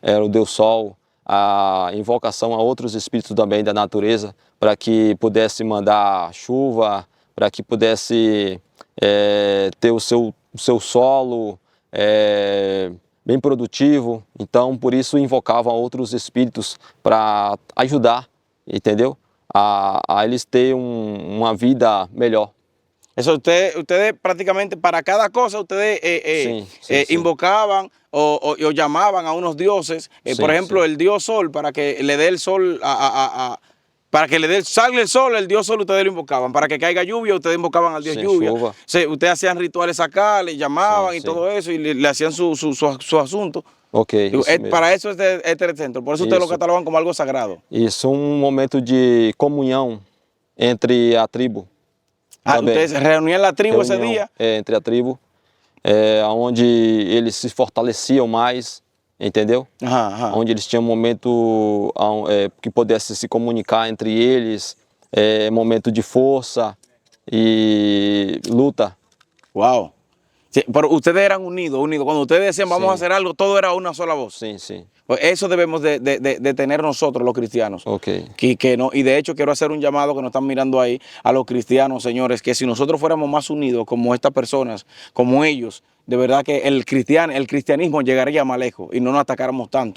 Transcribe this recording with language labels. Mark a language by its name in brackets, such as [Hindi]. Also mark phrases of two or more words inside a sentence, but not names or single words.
[Portuguese] era o deus sol, a invocação a outros espíritos também da natureza, para que pudesse mandar chuva, para que pudesse ter o seu solo bem produtivo. Então, por isso invocavam outros espíritos para ajudar, entendeu? A eles terem uma vida melhor. [Spanish] Eso ustedes prácticamente para cada cosa ustedes Sí. invocaban o llamaban a unos dioses. Sí, Por ejemplo, sí. el dios sol, para que le dé el sol para que salga el sol, el dios sol ustedes lo invocaban. Para que caiga lluvia, ustedes invocaban al dios Sí, lluvia. [Portuguese] chuva. [Spanish] Sí, ustedes hacían rituales acá, le llamaban Sí, y sí. todo eso, y le hacían su asunto. [Portuguese] Ok, isso mesmo. [Spanish] Para eso es este centro. Por eso ustedes lo [Portuguese] Isso. [Spanish] catalogan como algo sagrado. [Portuguese] Isso, momento de comunhão entre a tribo. Também. [Spanish] Ustedes se reunían la tribu ese [Portuguese] Reunião, [Spanish] día. [Portuguese] entre a tribo, onde eles se fortaleciam mais, entendeu? [Spanish] Ajá, ajá. [Portuguese] Onde eles tinham momento que pudesse se comunicar entre eles, momento de força e luta. Wow. [Spanish] Sí, pero ustedes eran unidos. Cuando ustedes decían vamos Sí. a hacer algo, todo era una sola voz. [Portuguese] Sim, sim. [Spanish] Pues eso debemos de tener nosotros los cristianos. Ok. Que no, y de hecho quiero hacer un llamado que nos están mirando ahí a los cristianos, señores, que si nosotros fuéramos más unidos como estas personas, como ellos, de verdad que el cristianismo llegaría más lejos y no nos atacáramos tanto.